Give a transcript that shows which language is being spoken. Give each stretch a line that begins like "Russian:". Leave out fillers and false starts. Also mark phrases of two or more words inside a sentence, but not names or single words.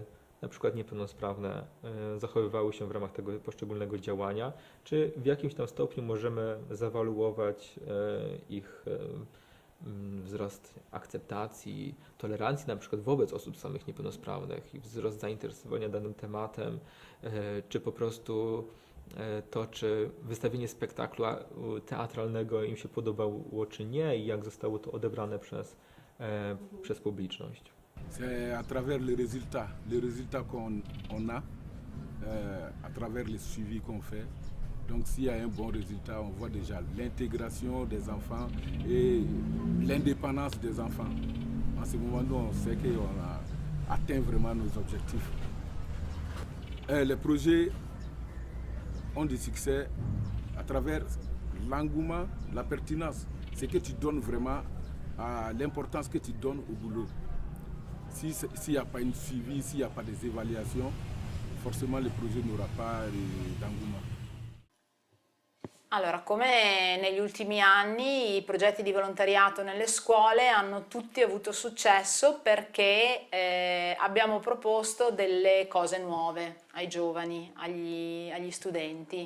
Polish: na przykład niepełnosprawne zachowywały się w ramach tego poszczególnego działania, czy w jakimś tam stopniu możemy zawaluować ich wzrost akceptacji, tolerancji na przykład wobec osób samych niepełnosprawnych i wzrost zainteresowania danym tematem, czy po prostu to, czy wystawienie spektaklu teatralnego im się podobało, czy nie i jak zostało to odebrane przez publiczność.
French: C'est à travers les résultats qu'on a, à travers les suivis qu'on fait. Donc s'il y a un bon résultat, on voit déjà l'intégration des enfants et l'indépendance des enfants. En ce moment-là, on sait qu'on a atteint vraiment nos objectifs. Les projets ont du succès à travers l'engouement, la pertinence. C'est que tu donnes vraiment à l'importance que tu donnes au boulot. S'il n'y a pas une suivi, s'il n'y a pas des évaluations, forcément le projet n'aura pas d'engouement.
Italian: Allora, come negli ultimi anni i progetti di volontariato nelle scuole hanno tutti avuto successo perché abbiamo proposto delle cose nuove ai giovani, agli studenti.